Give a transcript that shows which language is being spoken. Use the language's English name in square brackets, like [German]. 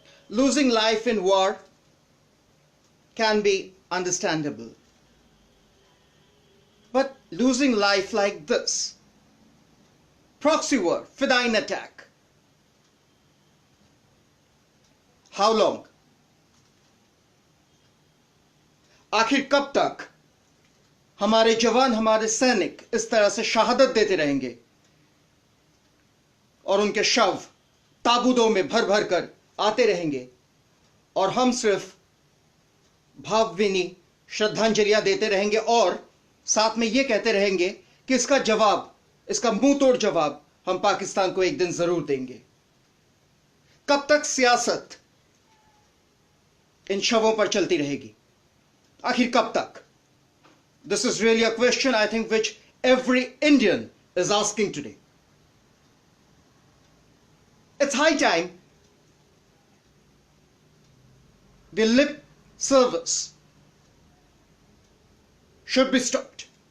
[English] Losing life in war can be understandable. But losing life like this, proxy war, fidayeen attack, how long? [Hindi] आखिर कब तक हमारे जवान, हमारे सैनिक इस तरह से शहादत देते रहेंगे और उनके शव ताबूतों में भर भर कर आते रहेंगे और हम सिर्फ भावभीनी श्रद्धांजलियां देते रहेंगे और साथ में ये कहते रहेंगे कि इसका जवाब, इसका मुंह तोड़ जवाब हम पाकिस्तान को एक दिन जरूर देंगे? कब तक सियासत इन शवों पर चलती रहेगी? आखिर कब तक? [English] This is really a question, I think, which every Indian is asking today. It's high time the lip service should be stopped.